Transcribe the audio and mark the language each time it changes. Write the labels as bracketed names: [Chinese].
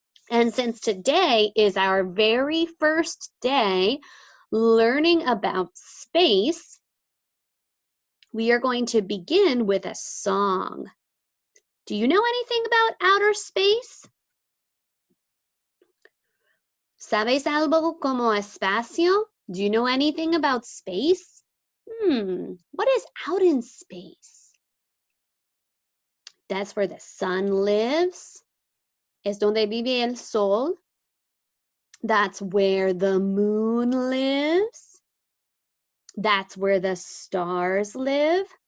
[English] And since today is our very first day learning about space, we are going to begin with a song. Do you know anything about outer space? [Spanish] ¿Sabes algo como espacio? [English] Do you know anything about space? What is out in space? That's where the sun lives. [Spanish] Es donde vive el sol. [English] That's where the moon lives. That's where the stars live.